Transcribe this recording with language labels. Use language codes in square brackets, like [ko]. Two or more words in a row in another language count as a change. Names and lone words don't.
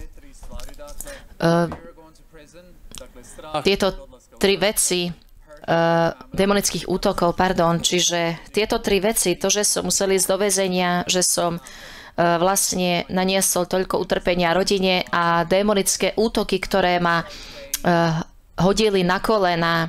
[en] We were going to prison. [hr] dakle strah [sk] Tieto 3 veci, démonických útokov, čiže tieto 3 veci, to, že som musel ísť do väzenia, že som vlastne naniesol toľko utrpenia rodine a démonické útoky, ktoré ma hodili na kolena.